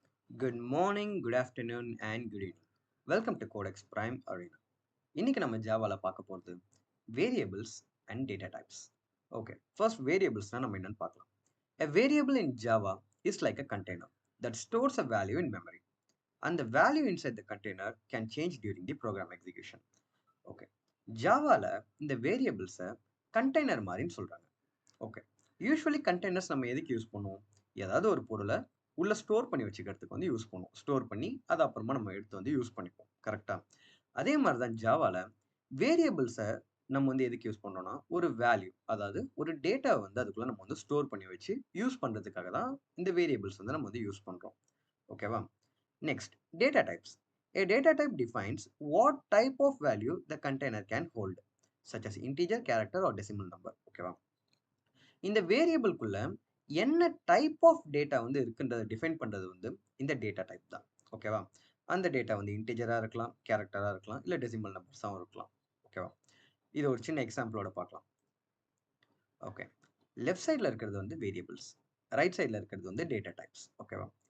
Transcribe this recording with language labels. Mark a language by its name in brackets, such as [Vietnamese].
[English] Good morning, good afternoon, and good evening. Welcome to Codex Prime Arena. [Tamil] இன்னைக்கு நம்ம ஜாவால பார்க்க போகிறது variables and data types. Okay, first வேரியபிள்ஸ்னா நம்ம என்னன்னு பார்க்கலாம். [English] A variable in Java is like a container that stores a value in memory, and the value inside the container can change during the program execution. [Tamil] Okay, ஜாவால இந்த வேரியபிள்ஸை container மாதிரின்னு சொல்றாங்க. Okay, usually containers நம்ம எதுக்கு use பண்ணுவோம்? ஏதாவது ஒரு பொருளை உள்ள ஸ்டோர் பண்ணி வச்சுக்கிறதுக்கு வந்து யூஸ் பண்ணுவோம். ஸ்டோர் பண்ணி அதை அப்புறமா நம்ம எடுத்து வந்து யூஸ் பண்ணிப்போம். கரெக்டா? அதே மாதிரி தான் ஜாவால வேரியபிள்ஸை நம்ம வந்து எதுக்கு யூஸ் பண்றோம்னா ஒரு வேல்யூ, அதாவது ஒரு டேட்டா வந்து அதுக்குள்ள நம்ம வந்து ஸ்டோர் பண்ணி வச்சு யூஸ் பண்றதுக்காக தான் இந்த வேரியபிள்ஸ் வந்து நம்ம வந்து யூஸ் பண்றோம். ஓகேவா? Next, data types. [English] A data type defines what type of value the container can hold, such as integer, character or decimal number. [Tamil] ஓகேவா? இந்த வேரியபிள்குள்ள என்ன டைப் ஆஃப் டேட்டா வந்து இருக்குன்றதை டிஃபைன் பண்ணுறது வந்து இந்த டேட்டா டைப் தான். ஓகேவா? அந்த டேட்டா வந்து இன்டிஜராக இருக்கலாம், கேரக்டராக இருக்கலாம், இல்லை டெசிமல் நம்பர்ஸாகவும் இருக்கலாம். ஓகேவா? இது ஒரு சின்ன எக்ஸாம்பிளோட பார்க்கலாம். ஓகே, லெஃப்ட் சைடில் இருக்கிறது வந்து வேரியபிள்ஸ், ரைட் சைடில் இருக்கிறது வந்து டேட்டா டைப்ஸ். ஓகேவா?